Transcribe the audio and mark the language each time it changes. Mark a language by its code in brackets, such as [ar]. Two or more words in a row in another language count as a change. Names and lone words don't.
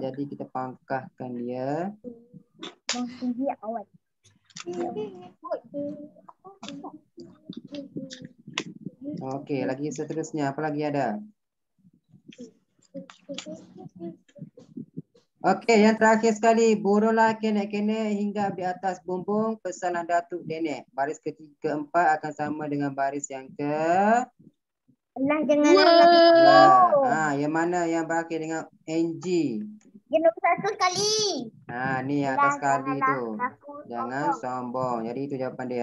[ms] Jadi kita pangkahkan dia. Tinggi awan. Okey, lagi seterusnya. Apa lagi ada? Okey, yang terakhir sekali. Burunglah kenek-kenek hingga di atas bumbung. Pesanlah Datuk Nenek. Baris keempat akan sama dengan baris yang Allah janganlah. yang mana yang berakhir dengan NG? Yang nombor 1 sekali. Ni atas sekali tu. Jangan sombong. Jadi itu jawapan dia.